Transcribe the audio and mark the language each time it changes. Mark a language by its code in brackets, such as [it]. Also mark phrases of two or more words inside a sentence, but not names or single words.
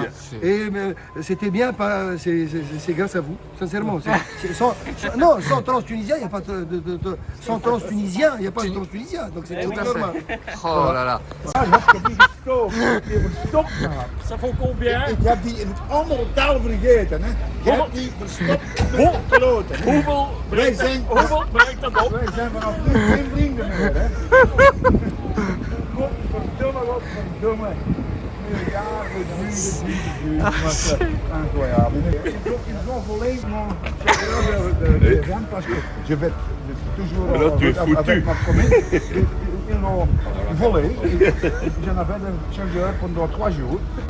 [fr] Et c'était bien, c'est grâce à vous, sincèrement. Sans trans-tunisien, il n'y a pas sans trans-tunisien, il n'y a pas de trans-tunisien. Donc c'est tout normal. Oh là là. Ça vaut combien? [nl] Ik heb die in het andere taal vergeten. Hè? Je hebt die verstopt met kloten. Hoeveel brengt dat op? Wij zijn vanaf nu geen vrienden meer. Hè? Godverdomme, godverdomme. [fr] Incroyable. Ils ont volé mon deuxième parce que je vais toujours avec ma commune. Ils l'ont volé. J'en avais un chargeur pendant 3 jours.